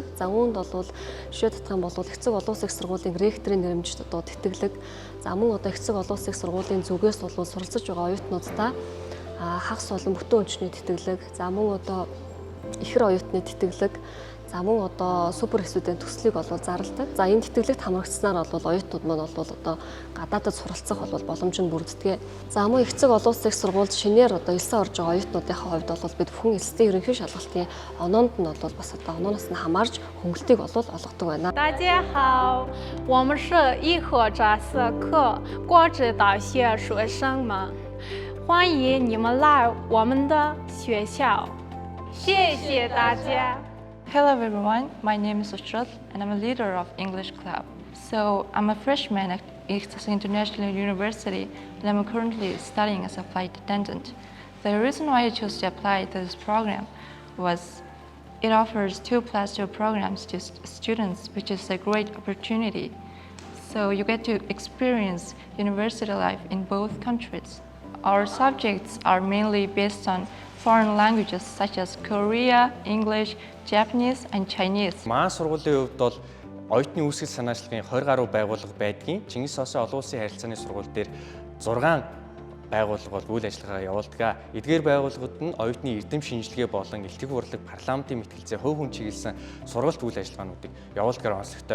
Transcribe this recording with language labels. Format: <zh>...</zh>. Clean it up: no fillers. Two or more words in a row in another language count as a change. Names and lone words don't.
<mn>За үүнд бол жишээ татах юм бол их засаг олон улсын их сургуулийн ректорын нэрмжид одоо тэтгэлэг, за мөн одоо их засаг олон улсын их сургуулийн зүгээс бол суралцаж байгаа оюутнуудаа хагас болон бүтэн өнчний тэтгэлэг, за мөн одоо ихэр оюутны тэтгэлэг, за мөн одоо супер студент төслийг бол зарладаг. За энэ тэтгэлэгт хамрагдсанаар бол оюутнууд маань бол одоо гадаадад суралцах бол боломж нь бүрддэг. За мөн их засаг олон улсын их сургуульд шинээр одоо элсэн орж байгаа оюутнуудынхаа хувьд бол бид бүхэн элсийн ерөнхий шалгалтын оноонд нь бол бас одоо онооноос нь хамаарж хөнгөлтийг бол олгодог байна.</mn> <zh>大家好，我们是义和杂色课国指导学学生们，欢迎你们来我们的学校，谢谢大家。</zh> <en>Hello everyone, my name is Usrat and I'm a leader of English Club. So I'm a freshman at Ikhtisas International University and I'm currently studying as a flight attendant. The reason why I chose to apply to this program was it offers 2+2 programs to students, which is a great opportunity. So you get to experience university life in both countries. Our subjects are mainly based on foreign languages such as Korea, English, Japanese and Chinese.</en> <mn>Манай сургуулийн хувьд бол оюутны үүсгэл санаачлагын 20 гаруй байгууллага байдгийн. Чингис Хосо олон улсын харилцааны сургууль дээр 6 байгууллага бол үйл ажиллагаа явуулдаг. Эдгээр байгууллагууд нь оюутны эрдэм шинжилгээ болон элтгэх хурлаг, парламентын мэтгэлцээ, хувь хүн чиглэсэн сургалт үйл ажиллагаануудыг явуулдгаар онцлогтой.</mn>